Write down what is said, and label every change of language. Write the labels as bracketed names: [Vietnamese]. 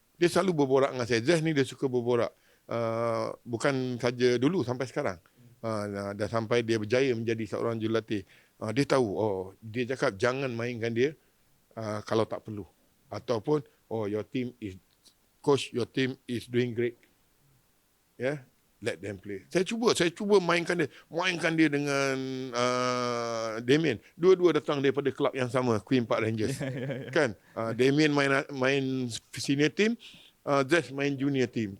[Malay] Dia selalu berborak dengan saya. Zesh ni dia suka berborak. Bukan saja dulu, sampai sekarang. Dah sampai dia berjaya menjadi seorang jurulatih. Dia tahu, dia cakap jangan mainkan dia kalau tak perlu. Ataupun, [English] your team is, coach, your team is doing great. Yeah, let them play. [Malay] Saya cuba mainkan dia dengan Damien. Dua-dua datang daripada kelab yang sama, Queen Park Rangers. Kan? Damien main senior team, Zesh main junior team.